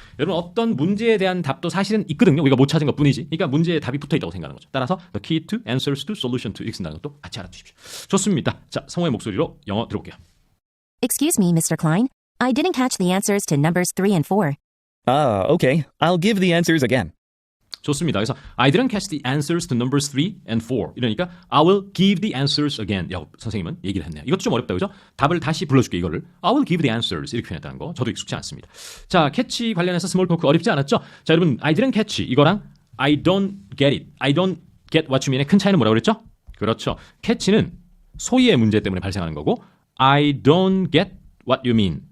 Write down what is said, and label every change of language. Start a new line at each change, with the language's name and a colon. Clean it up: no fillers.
Korean: 여러분 어떤 문제에 대한 답도 사실은 있거든요. 우리가 못 찾은 것뿐이지. 그러니까 문제에 답이 붙어 있다고 생각하는 거죠. 따라서
English: the key to answers to solution to
Korean: 이렇게 쓴다는 것도 같이 알아두십시오. 좋습니다. 자, 성우의 목소리로 영어 들어볼게요.
English: Excuse me, Mr. Klein. I didn't catch the answers to numbers 3 and 4. Ah, okay. I'll give the answers again.
Korean: 좋습니다. 그래서
English: I didn't catch the answers to numbers 3 and 4.
Korean: 이러니까
English: I will give the answers again.
Korean: 선생님은 얘기를 했네요. 이것도 좀 어렵다, 그죠? 답을 다시 불러줄게, 이거를.
English: I will give the answers.
Korean: 이렇게 표현했다는 거. 저도 익숙치 않습니다. 자, 캐치 관련해서 스몰 토크 어렵지 않았죠? 자, 여러분,
English: I didn't catch
Korean: 이거랑
English: I don't get it. I don't get what you mean
Korean: 의 큰 차이는 뭐라고 그랬죠? 그렇죠. 캐치는 소리의 문제 때문에 발생하는 거고
English: I don't get what you mean.